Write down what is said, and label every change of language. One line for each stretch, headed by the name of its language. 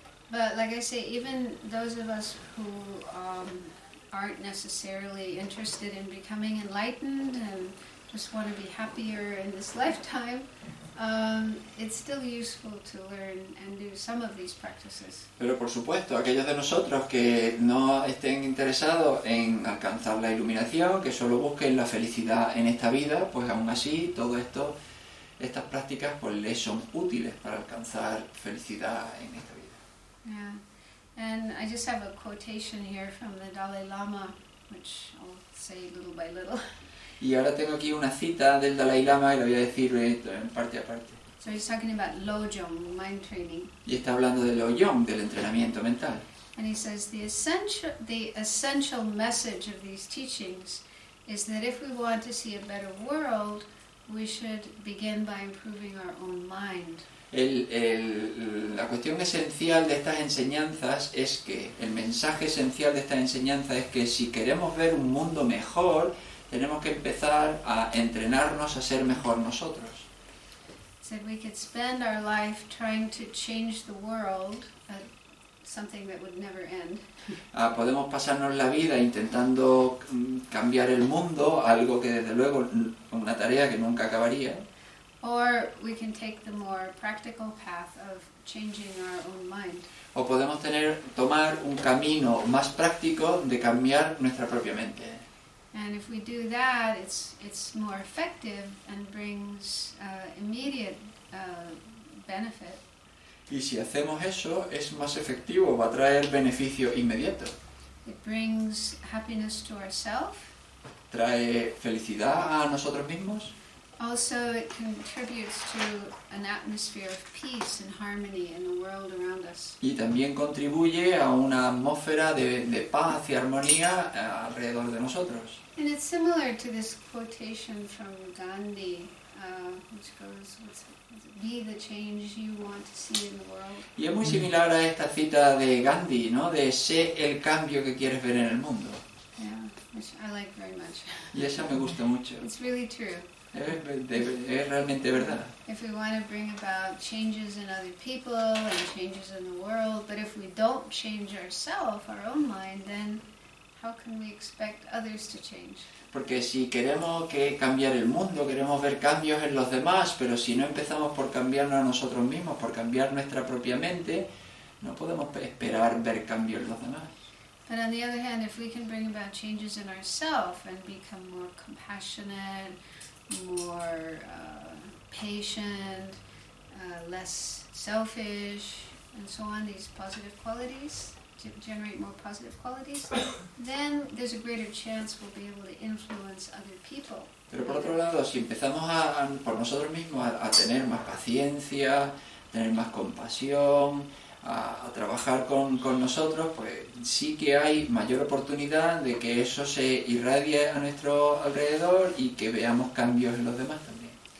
English: But like I say, even those of us who aren't necessarily interested in becoming enlightened and just want to be happier in this lifetime, it's still useful to learn and do some of these practices.
Spanish: Pero por supuesto, aquellos de nosotros que no estén interesados en alcanzar la iluminación, que solo busquen la felicidad en esta vida, pues aún así estas prácticas pues les son útiles para alcanzar felicidad en esta vida.
English: Yeah, and I just have a quotation here from the Dalai Lama, which I'll say little by little.
Spanish: Y ahora tengo aquí una cita del Dalai Lama y la voy a decir en parte a parte.
English: So he's talking about Lojong, mind training.
Spanish: Y está hablando del Lojong, del entrenamiento mental.
English: And he says the essential message of these teachings is that if we want to see a better world, we should begin by improving our own mind.
Spanish: La cuestión esencial de estas enseñanzas es que, el mensaje esencial de estas enseñanzas es que si queremos ver un mundo mejor, tenemos que empezar a entrenarnos a ser mejor nosotros.
English: Said we could spend our life trying to change the world, something that would never end.
Spanish: Podemos pasarnos la vida intentando cambiar el mundo, algo que desde luego una tarea que nunca acabaría.
English: Or we can take the more practical path of changing our own mind.
Spanish: O podemos tomar un camino más práctico de cambiar nuestra propia mente.
English: And if we do that, it's more effective and brings immediate benefit.
Spanish: Y si hacemos eso, es más efectivo, va a traer beneficio inmediato.
English: It brings happiness to ourselves.
Spanish: Trae felicidad a nosotros mismos.
English: Also, it contributes to an atmosphere of peace and harmony in the world around us.
Spanish: Y también contribuye a una atmósfera de paz y armonía alrededor de nosotros.
English: And it's similar to this quotation from Gandhi, which goes, be the change you want to see in the world.
Spanish: Y es muy similar a esta cita de Gandhi, ¿no? De sé el cambio que quieres ver en el mundo.
English: Yeah, which I like very much.
Spanish: Y esa me gusta mucho.
English: It's really true.
Spanish: Es realmente verdad.
English: If we want to bring about changes in other people and changes in the world, but if we don't change ourselves, our own mind, then how can we expect others to change?
Spanish: Porque si queremos cambiar el mundo, queremos ver cambios en los demás, pero si no empezamos por cambiarnos a nosotros mismos, por cambiar nuestra propia mente, no podemos esperar ver cambios en los demás.
English: But on the other hand, if we can bring about changes in ourselves and become more compassionate, more patient, less selfish, and so on, these positive qualities, to generate more positive qualities, then there's a greater chance we'll be able to influence other people.
Spanish: Pero por otro lado, si empezamos por nosotros mismos a tener más paciencia, tener más compasión, a trabajar con nosotros, pues sí que hay mayor oportunidad de que eso se irradie a nuestro alrededor y que veamos cambios en los demás también.